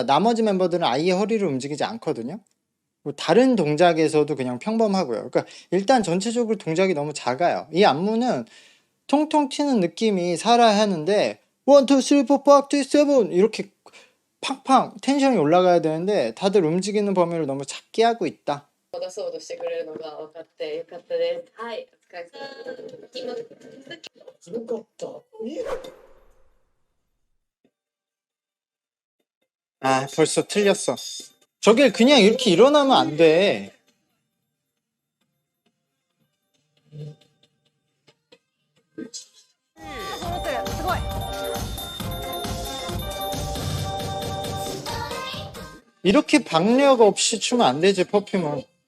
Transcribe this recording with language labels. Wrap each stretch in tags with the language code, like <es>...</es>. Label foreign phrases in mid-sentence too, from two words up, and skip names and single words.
<ko>나머지 멤버들은 아예 허리를 움직이지 않거든요. 뭐 다른 동작에서도 그냥 평범하고요. 그러니까 일단 전체적으로 동작이 너무 작아요. 이 안무는 통통 튀는 느낌이 살아야 하는데 1, 2, 3, 4, 5, 6, 7 이렇게 팡팡 텐션이 올라가야 되는데 다들 움직이는 범위를 너무 작게 하고 있다.</ko> <ja>戻そうとしてくれるのが分かってよかったです。はい、お疲れ様。すごかった。あ、</ja> <ko>벌써 틀렸어. 저길 그냥 이렇게 일어나면 안 돼. 이렇게 박력 없이 추면 안 되지, 퍼퓸은.</ko>